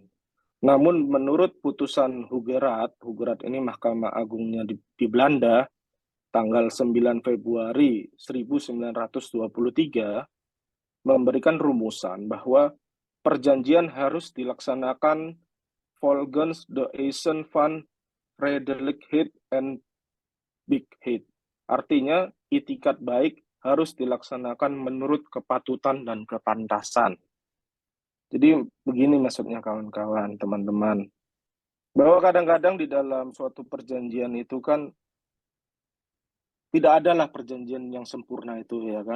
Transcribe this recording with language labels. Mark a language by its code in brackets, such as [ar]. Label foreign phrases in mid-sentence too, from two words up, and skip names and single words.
[id] Namun menurut putusan Hugerat ini Mahkamah Agungnya di Belanda, tanggal 9 Februari 1923, memberikan rumusan bahwa perjanjian harus dilaksanakan [nl] volgens de eisen van redelijkheid en billijkheid. [id] Artinya, itikat baik harus dilaksanakan menurut kepatutan dan kepantasan. Jadi begini maksudnya kawan-kawan, teman-teman, bahwa kadang-kadang di dalam suatu perjanjian itu kan tidak adalah perjanjian yang sempurna itu ya kan.